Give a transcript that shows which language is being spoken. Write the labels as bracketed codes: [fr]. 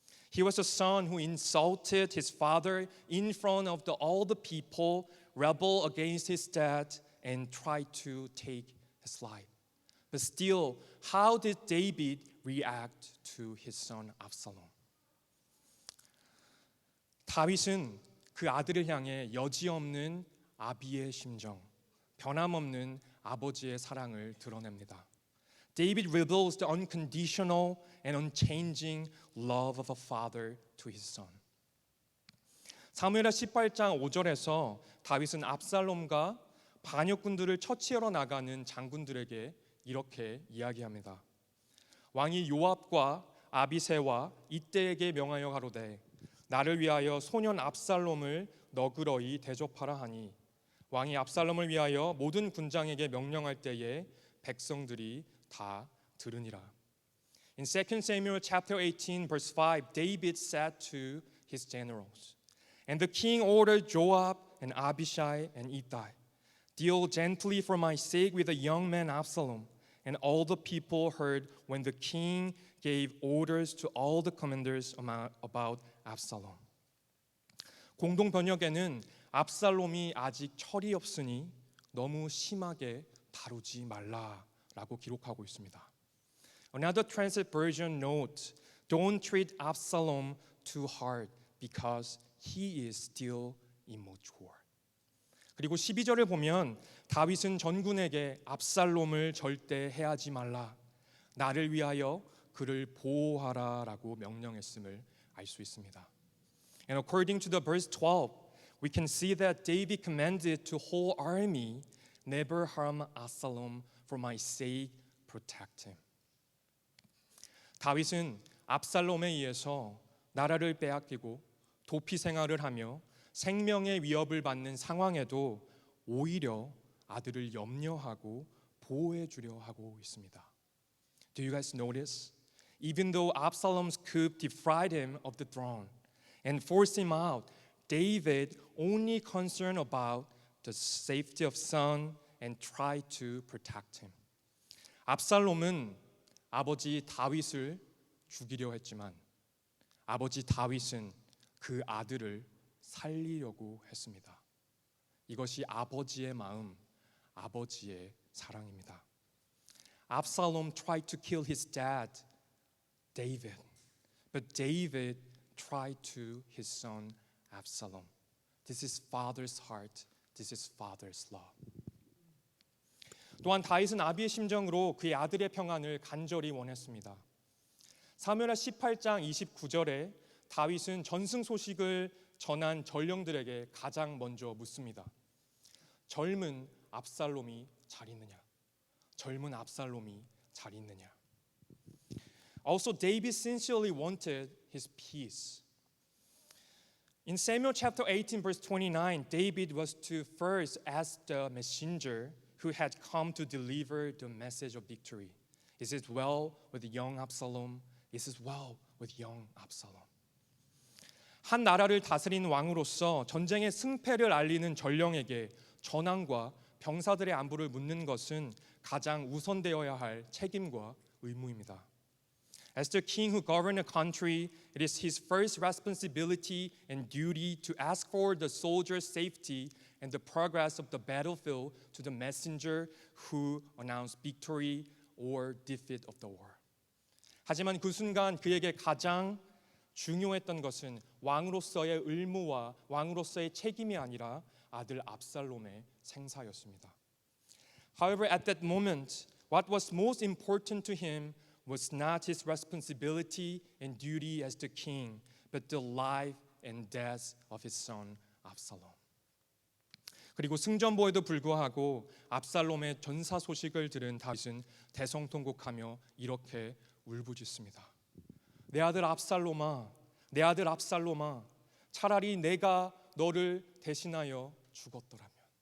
[en] He was a son who insulted his father in front of all the people, rebelled against his dad, and tried to take his life. But still, how did David react to his son Absalom? [ko] 다윗은 그 아들을 향해 여지없는 아비의 심정, 변함없는 아버지의 사랑을 드러냅니다. [en] David reveals the unconditional and unchanging love of a father to his son. [ko] 사무엘하 18장 5절에서 다윗은 압살롬과 반역군들을 처치하러 나가는 장군들에게 이렇게 이야기합니다. 왕이 요압과 아비새와 이때에게 명하여 가로되 나를 위하여 소년 압살롬을 너그러이 대접하라 하니 왕이 압살롬을 위하여 모든 군장에게 명령할 때에 백성들이 다 들으니라. [en] In 2 Samuel chapter 18 verse 5, David said to his generals, and the king ordered Joab and Abishai and Ittai, deal gently for my sake with the young man Absalom. And all the people heard when the king gave orders to all the commanders about Absalom. [ko] 공동 번역에는 압살롬이 아직 철이 없으니 너무 심하게 다루지 말라라고 기록하고 있습니다. [en] Another translated version notes, don't treat Absalom too hard because he is still immature. [ko] 그리고 12절을 보면 다윗은 전군에게 압살롬을 절대 해하지 말라, 나를 위하여 그를 보호하라라고 명령했음을 알 수 있습니다. [en] And according to the verse 12, we can see that David commanded to whole army never harm Absalom For my sake, protect him. [ko] 다윗은 압살롬에 의해서 나라를 빼앗기고 도피 생활을 하며 생명의 위협을 받는 상황에도 오히려 아들을 염려하고 보호해 주려 하고 있습니다. [en] Do you guys notice? Even though Absalom's coup deprived him of the throne and forced him out, David only concerned about the safety of son and tried to protect him. [ko] 압살롬은 아버지 다윗을 죽이려 했지만 아버지 다윗은 그 아들을 살리려고 했습니다. 이것이 아버지의 마음, 아버지의 사랑입니다. [en] Absalom tried to kill his dad, David, but David tried to his son Absalom. This is father's heart. This is father's love. [ko] 또한 다윗은 아비의 심정으로 그의 아들의 평안을 간절히 원했습니다. 사무엘하 18장 29절에 다윗은 전승 소식을 전한 전령들에게 가장 먼저 묻습니다. 젊은 압살롬이 잘 있느냐? 젊은 압살롬이 잘 있느냐? [en] Also, David sincerely wanted his peace. In Samuel chapter 18, verse 29, David was to first ask the messenger who had come to deliver the message of victory. Is it well with young Absalom? Is it well with young Absalom? [ko] 한 나라를 다스린 왕으로서 전쟁의 승패를 알리는 전령에게 전황과 병사들의 안부를 묻는 것은 가장 우선되어야 할 책임과 의무입니다. [en] As the king who governed a country, it is his first responsibility and duty to ask for the soldiers' safety and the progress of the battlefield to the messenger who announced victory or defeat of the war. [ko] 하지만 그 순간 그에게 가장 중요했던 것은 왕으로서의 의무와 왕으로서의 책임이 아니라 아들 압살롬의 생사였습니다. [en] However, at that moment, what was most important to him was not his responsibility and duty as the king, but the life and death of his son Absalom. [ko] 그리고 승전보에도 불구하고 압살롬의 전사 소식을 들은 다윗은 대성통곡하며 이렇게 울부짖습니다. 내 아들 압살롬아, 내 아들 압살롬아, 차라리 내가 너를 대신하여 죽었더라면.